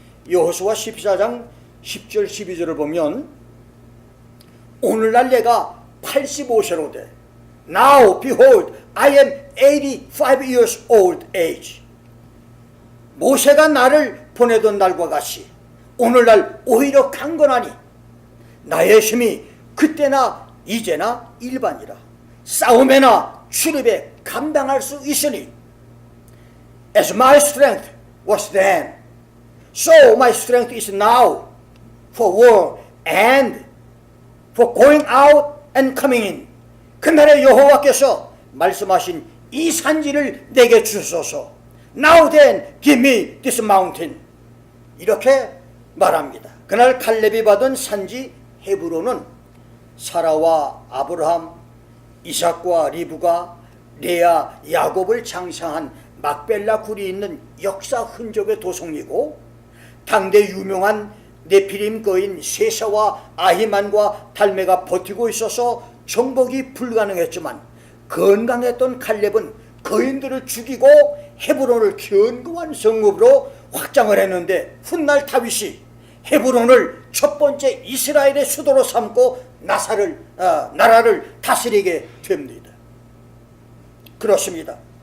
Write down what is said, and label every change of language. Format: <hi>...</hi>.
<ko>여호수아 14장 10절 12절을 보면 오늘날 내가 85세로 돼.</ko> <en>Now behold I am 85 years old age.</en> <ko>모세가 나를 보내던 날과 같이 오늘날 오히려 강건하니 나의 힘이 그때나 이제나 일반이라. 싸움에나 출입에 감당할 수 있으니</ko> <en>As my strength was then, so my strength is now for war and for going out and coming in.</en> <ko>그날에 여호와께서 말씀하신 이 산지를 내게 주소서.</ko> <en>Now then give me this mountain.</en> <ko>이렇게 말합니다. 그날 갈렙이 받은 산지 헤브론은 사라와 아브라함, 이삭과 리브가 레아, 야곱을 장사한 막벨라 굴이 있는 역사 흔적의 도성이고 당대 유명한 네피림 거인 세사와 아히만과 달메가 버티고 있어서 정복이 불가능했지만 건강했던 갈렙은 거인들을 죽이고 헤브론을 견고한 성읍으로 확장을 했는데 훗날 다윗이 헤브론을 첫 번째 이스라엘의 수도로 삼고 나라를 다스리게 됩니다. 그렇습니다.</ko>